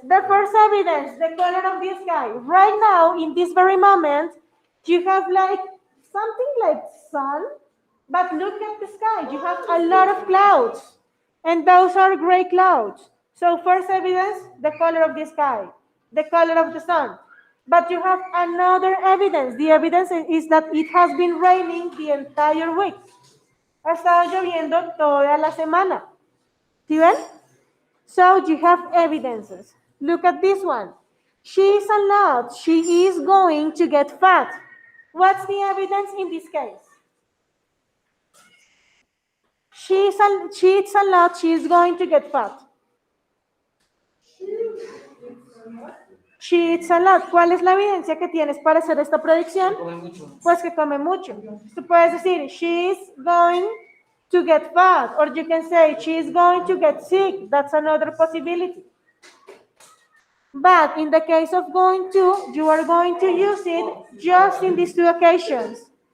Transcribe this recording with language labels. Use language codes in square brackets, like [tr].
[en] The first evidence, the color of the sky. Right now, in this very moment, you have like something like sun, but look at the sky. You have a lot of clouds, and those are gray clouds. So first evidence, the color of the sky, the color of the sun. But you have another evidence. The evidence is that it has been raining the entire week. [es] Ha estado lloviendo toda la semana. ¿Sí ven? [en] So you have evidences. Look at this one. She is allowed. She is going to get fat. What's the evidence in this case? She is allowed. She is going to get fat. She eats a lot. [es] ¿Cuál es la evidencia que tienes para hacer esta predicción? Pues que come mucho. Tú puedes decir, [en] she is going to get fat, or you can say, she is going to get sick. That's another possibility. But in the case of going to, you are going to use it just in these two occasions.